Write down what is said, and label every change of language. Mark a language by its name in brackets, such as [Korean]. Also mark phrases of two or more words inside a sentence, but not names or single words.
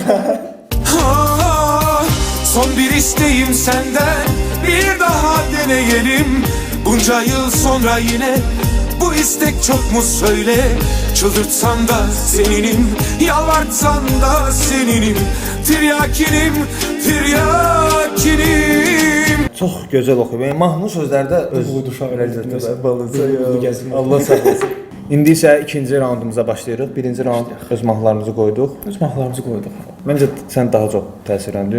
[Turkish] Ah, son bir isteğim senden. Bir daha deneyelim. Bunca yıl sonra yine bu istek çok mu söyle? Çıldırtsan da seninim, yalvartsan da seninim. Tiryakinim, tiryakinim. [Azerbaijani] Çox gözəl oxuyub. Yəni mahnının sözləri də öz Uyduşa balıca gəzmə. Allah sağ olsun. İndi isə ikinci raundumuza başlayırıq. Birinci raund öz mahnılarımızı qoyduq. Öz mahnılarımızı qoyduq. Məncə sən daha çox təsirləndin.